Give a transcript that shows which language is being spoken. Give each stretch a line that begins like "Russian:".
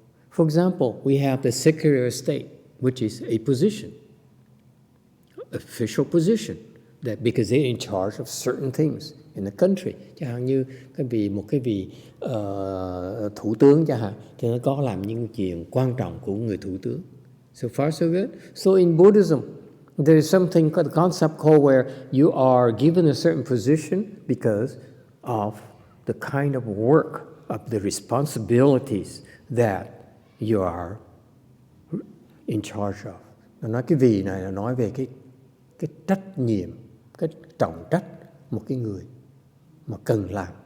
English: For example, we have the Secretary of State, which is a position, official position, that because they're in charge of certain things in the country.
Vietnamese: Chẳng hạn như một cái vị thủ tướng chẳng hạn, thì nó có làm những chuyện quan trọng của người thủ tướng.
English: So far so good. So in Buddhism, there is something called the concept called where you are given a certain position because of the kind of work, of the responsibilities that you are in charge of.
Vietnamese: Nó nói cái vị này là nói về cái trách nhiệm, cái trọng trách một cái người mà cần làm.